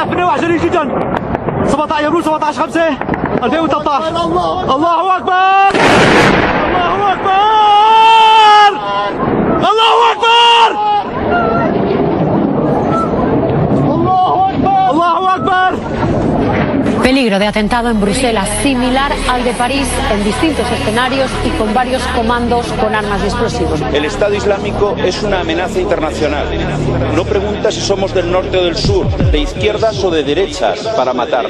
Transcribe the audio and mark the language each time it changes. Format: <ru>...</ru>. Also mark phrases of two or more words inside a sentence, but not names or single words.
<ar>موضوع جليل جدا. 17 يبرو 17/5/2013. الله اكبر الله اكبر الله اكبر الله اكبر.</ar> <es>Peligro de atentado en Bruselas, similar al de París, en distintos escenarios y con varios comandos con armas y explosivos. El Estado Islámico es una amenaza internacional. No pregunta si somos del norte o del sur, de izquierdas o de derechas, para matarnos.</es>